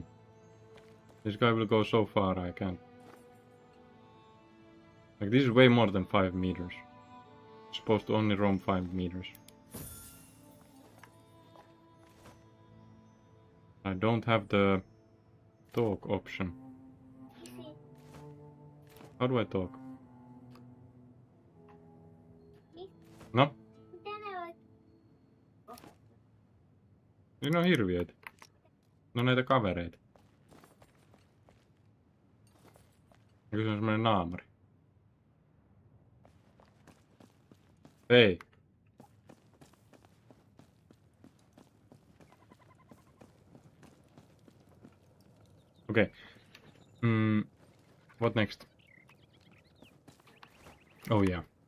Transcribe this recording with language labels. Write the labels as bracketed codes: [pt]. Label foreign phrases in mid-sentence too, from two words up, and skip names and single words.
[en] This guy will go so far I can't. Like, this is way more than 5 meters. It's supposed to only roam 5 meters. I don't have the talk option. How do I talk? No? [fi] Mitä ne oot? Siinä on hirviöitä. No näitä kavereita. Eikö se on semmonen naamari? Hei! [en] Okay. What next? Oh yeah.